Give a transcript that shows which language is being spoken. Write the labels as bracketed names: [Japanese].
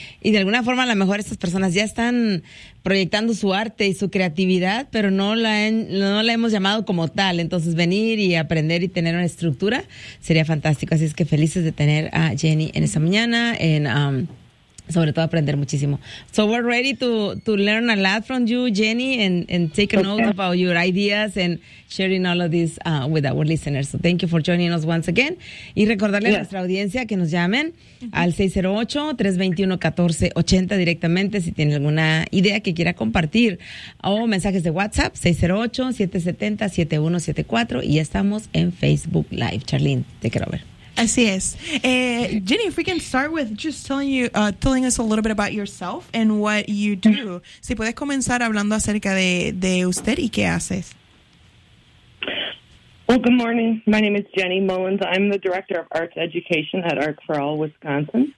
[Spanish] Y de alguna forma, a lo mejor estas personas ya están proyectando su arte y su creatividad, pero no la hemos llamado como tal. Entonces, venir y aprender y tener una estructura sería fantástico. Así es que felices de tener a Jenny en esta mañana, sobre todo aprender muchísimo. [English] So we're ready to learn a lot from you, Jenny, and take a note about your ideas and sharing all of this with our listeners. So thank you for joining us once again. [Spanish] Y recordarle a nuestra audiencia que nos llamen al 608-321-1480 directamente si tiene alguna idea que quiera compartir. O mensajes de WhatsApp, 608-770-7174. Y ya estamos en Facebook Live. Charlene, [English] take it over. [Spanish] Así es. [English] Jenny, if we can start with just telling us a little bit about yourself and what you do. [Spanish] Si puedes comenzar hablando acerca de usted y qué haces. [English] Well, good morning. My name is Jenny Mullins. I'm the Director of Arts Education at Arts for All Wisconsin.